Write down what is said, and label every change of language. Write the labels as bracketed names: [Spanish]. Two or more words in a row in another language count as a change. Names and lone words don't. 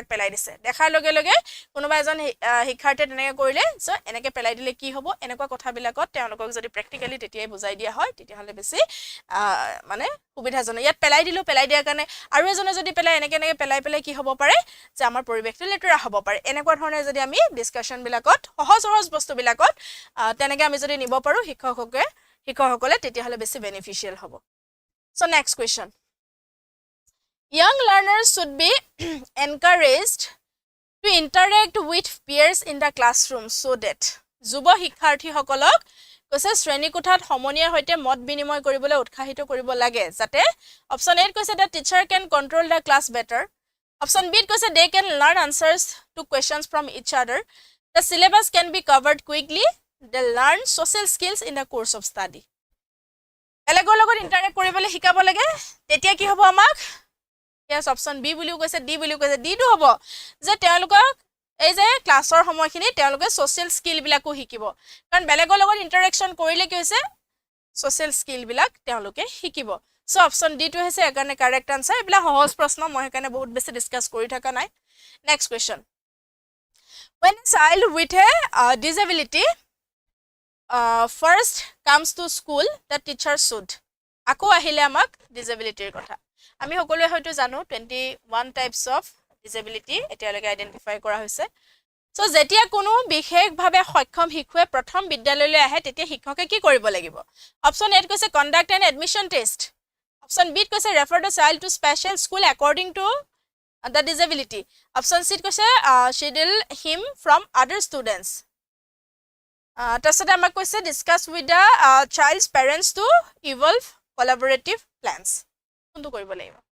[Assamese] পেলাই দিছে দেখাৰ লগে লগে কোনোবা এজন শিক্ষাৰ্থীয়ে তেনেকৈ কৰিলে সো এনেকৈ পেলাই দিলে কি হ'ব এনেকুৱা কথাবিলাকত তেওঁলোকক যদি প্ৰ্যাকটিক্যালি তেতিয়াই বুজাই দিয়া হয় তেতিয়াহলে বেছি মানে সুবিধাজনক ইয়াত পেলাই দিয়াৰ কাৰণে আৰু এজনে যদি এনেকৈ পেলাই কি হ'ব পাৰে যে আমাৰ পৰিৱেশটো লেতেৰা হ'ব পাৰে এনেকুৱা ধৰণে যদি আমি ডিসকাশন বিলাকত সহজ বস্তুবিলাকত তেনেকৈ আমি যদি নিব পাৰো শিক্ষকসকলে তেতিয়াহলে বেছি বেনিফিশিয়াল হ'ব [English] so next question young learners should be encouraged to interact with peers in the classroom so that [Assamese] যুৱ শিক্ষাৰ্থীসকলক কৈছে শ্ৰেণীকোঠাত সমনীয়াৰ সৈতে মত বিনিময় কৰিবলৈ উৎসাহিত কৰিব লাগে যাতে অপচন 8 কৈছে [English] that teacher can control the class better Option B কৈছে they can learn answers to questions from each other. The syllabus can be covered quickly. They learn social skills in the course of study. [Assamese] বেলেগৰ লগত ইন্টাৰেক্ট কৰিবলৈ শিকাব লাগে তেতিয়া কি হ'ব আমাক [English] yes option B [Assamese] বুলিও কৈছে D বুলিও কৈছে D টো হ'ব যে তেওঁলোকক এই যে ক্লাছৰ সময়খিনি তেওঁলোকে [English] social skill [Assamese] বিলাকো শিকিব কাৰণ বেলেগৰ লগত ইন্টাৰেকচন কৰিলে কি হৈছে [English] social skill [Assamese] বিলাক তেওঁলোকে শিকিব [English] so option D [Assamese] টো হৈছে একাৰণে [English] correct answer [Assamese] এবিলা সহজ প্ৰশ্ন মই একাৰণে বহুত বেছি ডিসকাস কৰি থকা নাই [English] next question when a child with a disability first comes to school the teacher should [Assamese] আকৌ আহিলে আমাক ডিসেবিলিটিৰ কথা আমি সকলোৱে হয়তো জানো 21 [English] types of disability [Assamese] এতিয়ালৈকে আইডেন্টিফাই কৰা হৈছে সো যেতিয়া কোনো বিশেষভাৱে সক্ষম শিশুৱে প্ৰথম বিদ্যালয়লৈ আহে তেতিয়া শিক্ষকে কি কৰিব লাগিব অপচন এ কৈছে [English] conduct an admission test [Assamese] অপচন বি কৈছে [English] refer the child to special school according to the disability [Assamese] অপচন সি কৈছে [English] schedule him from other students [Assamese] তাৰপিছতে আমাক কৈছে [English] discuss with the child's parents to evolve collaborative plans [Assamese] কোনটো কৰিব লাগিব